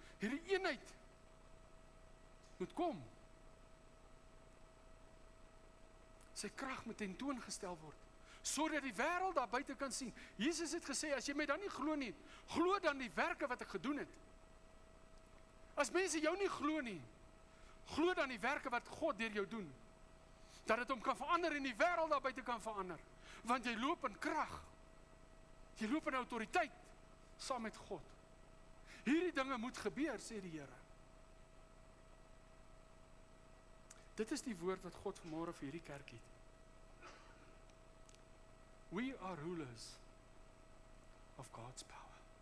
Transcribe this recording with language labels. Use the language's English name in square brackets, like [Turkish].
[Afrikaans] Hierdie eenheid moet kom. Sy krag moet tentoongestel word, sodat die wêreld daar buite kan sien. Jesus het gesê, as jy my dan nie glo nie, glo dan die werke wat ek gedoen het. As mense jou nie glo nie, glo dan die werke wat God deur jou doen. Dat dit hom kan verander en die wêreld daar buite kan verander. Want jy loop in krag. Jy loop in autoriteit saam met God. Hierdie dinge moet gebeur, sê die Here. Dit is die woord wat God vanmôre vir hierdie kerk het. [English] We are rulers of God's power.